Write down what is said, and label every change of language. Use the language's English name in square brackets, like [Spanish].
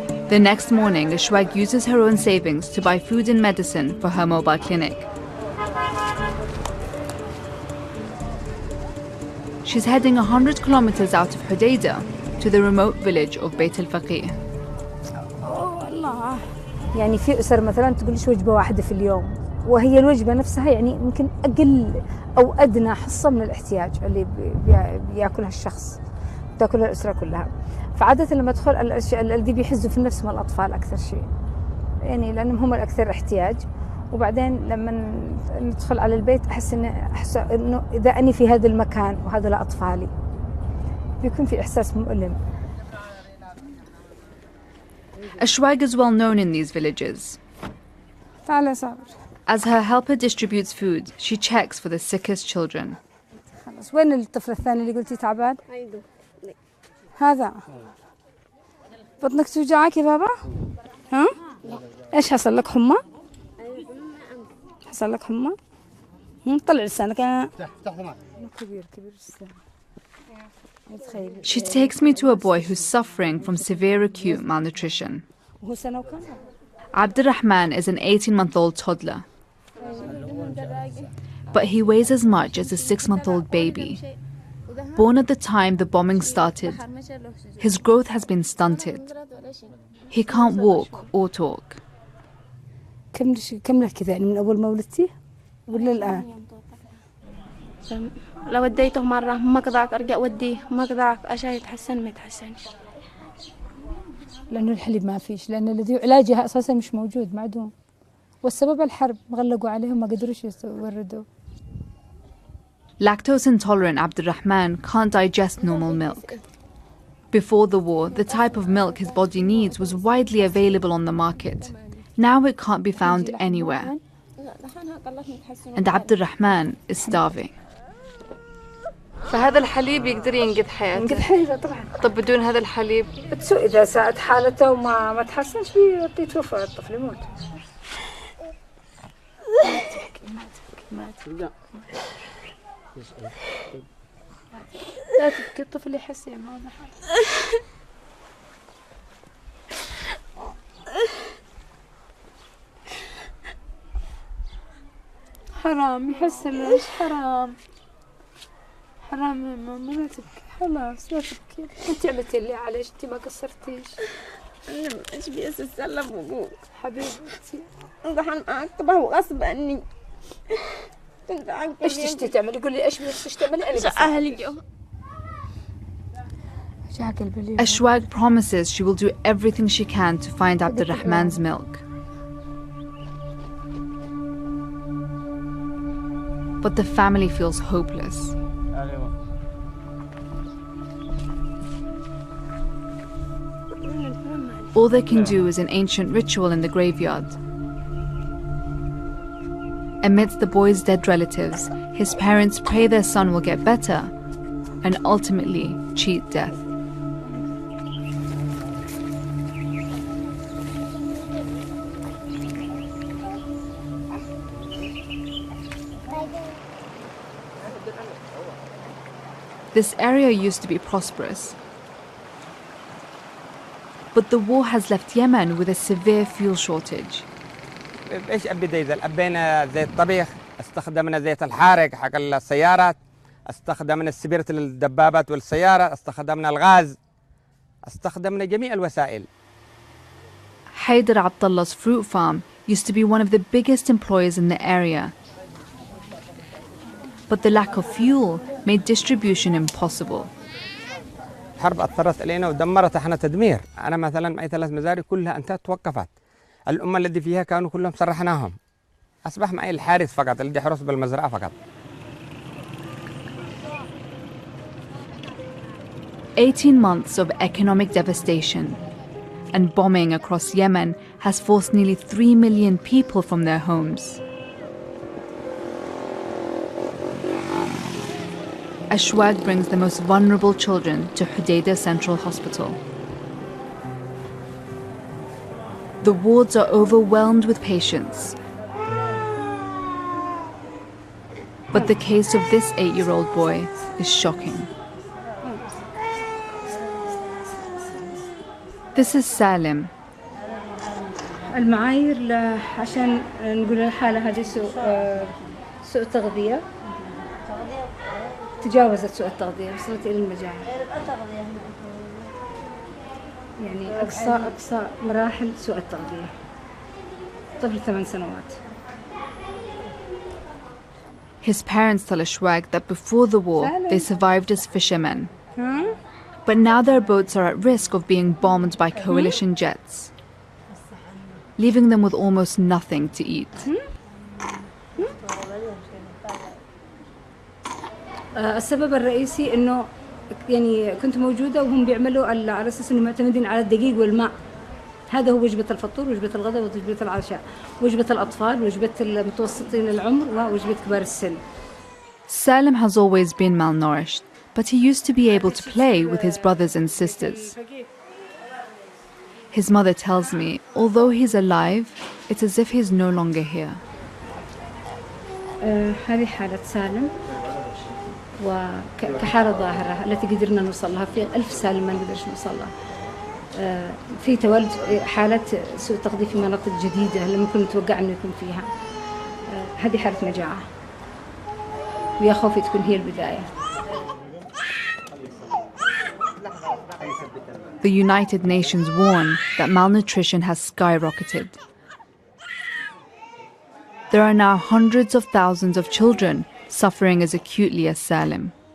[English] The next morning, Eshwaq uses her own savings to buy food and medicine for her mobile clinic. She's heading 100 kilometers out of Hodeidah to the remote village of Beit al-Faqih. [Arabic] الله، يعني في أسر مثلا تقولش وجبة واحدة في اليوم، وهي الوجبة نفسها يعني يمكن أقل أو أدنى حصة من الاحتياج اللي بياكلها الشخص، تاكلها الأسرة كلها. فعادة لما أدخل الذي بيحزوا في النفس من الأطفال أكثر شيء، يعني لأنهم هم الأكثر احتياج. وبعدين لما ندخل على البيت أحس إنه إذا أني في هذا المكان وهذا أطفالي بيكون في إحساس مؤلم. [English] Eshwaq is well known in these villages. [Arabic] تعال صابر. [English] As her helper distributes food, she checks for the sickest children. [Arabic] خلاص، وين الطفل الثاني اللي قلتي تعبان؟ هذا بطنك توجعك يا بابا؟ ها؟ ايش حصل لك، حمى؟ حصل لك حمى؟ طلع لسانك. كبير لسانك. [English] She takes me to a boy who's suffering from severe acute malnutrition. Abdurrahman is an 18-month-old toddler, but he weighs as much as a 6-month-old baby. Born at the time the bombing started, his growth has been stunted. He can't walk or talk. [Arabic] كم لك كذا من أول ما ولدتي ولا الآن؟ لو وديته مرة ما قدرت أرجع وديه، ما قدرت عشان يتحسن ما يتحسنش. لأنه الحليب ما فيش، لأن الذي علاجها أساسا مش موجود، معدوم. والسبب الحرب، مغلقوا عليهم ما قدروش يوردوا. [English] Lactose intolerant Abdurrahman can't digest normal milk. Before the war, the type of milk his body needs was widely available on the market. Now it can't be found anywhere. And Abdurrahman is starving. [Arabic] فهذا الحليب يقدر ينقذ حياته. ينقذ حياته طبعا. طب بدون هذا الحليب؟ بتسوء إذا ساءت حالته وما تحسنش بيتوفى الطفل يموت. لا تبكي الطفل يحس يا ماما. حرام يحس ليش حرام. حرام يا ماما لا تبكي خلاص لا تبكي. انت عملتي اللي عليك انت ما قصرتيش. انا ايش بيس السلم وقول حبيبتي انت اكتبه غصب عني. ايش تشتي تعملي؟ قولي ايش بدك تعملي انا بس اهلي جو. [English] Eshwaق promises she will do everything she can to find Abdurrahman's milk. But the family feels hopeless. All they can do is an ancient ritual in the graveyard. Amidst the boy's dead relatives, his parents pray their son will get better and ultimately cheat death. This area used to be prosperous. But the war has left Yemen with a severe fuel shortage. [Arabic] ايش ابي ديزل؟ ابينا زيت طبيخ، استخدمنا زيت الحارق حق السيارات، استخدمنا السبيرة للدبابات والسيارة، استخدمنا الغاز، استخدمنا جميع الوسائل. [English] Haider Abdullah's fruit farm used to be one of the biggest employers in the area. But the lack of fuel made distribution impossible. [Arabic] الحرب أثرت علينا ودمرت احنا تدمير. أنا مثلا معي 3 مزارع كلها أنتهت توقفت. الأمة الذي فيها كانوا كلهم سرحناهم. أصبح معي الحارس فقط الذي يحرس بالمزرعة فقط. [English] 18 months of economic devastation and bombing across Yemen has forced nearly 3 million people from their homes. Eshwaق brings the most vulnerable children to Hodeidah Central Hospital. The wards are overwhelmed with patients. But the case of this 8-year-old boy is shocking. This is Salim. [Arabic] المعايير عشان نقول الحالة هذه سوء تغذية تجاوزت سوء التغذية وصلت إلى المجاعة. يعني أقصى مراحل سوء التغذية. طفل 8 سنوات. [English] His parents tell Eshwaق that before the war they survived as fishermen. But now their boats are at risk of being bombed by coalition jets, leaving them with almost nothing to eat. [Arabic] السبب الرئيسي إنه يعني كنت موجودة وهم بيعملوا على أساس إنهم معتمدين على الدقيق والماء. هذا هو وجبة الفطور وجبة الغداء ووجبة العشاء، وجبة الأطفال وجبة المتوسطين العمر ووجبة كبار السن. [English] Salim has always been malnourished, but he used to be able to play with his brothers and sisters. His mother tells me, although he's alive, it's as if he's no longer here. [Arabic] هذه حالة سالم وكحالة ظاهرة التي قدرنا نوصل لها. في 1000 سالم ما نقدرش نوصل لها. في تولد حالة سوء تغذية في مناطق جديدة اللي ممكن نتوقع إنه يكون فيها. هذه حالة مجاعة ويا خوفي تكون هي البداية. [English] The United Nations warn that malnutrition has skyrocketed. There are now hundreds of thousands of children suffering as acutely as Salim.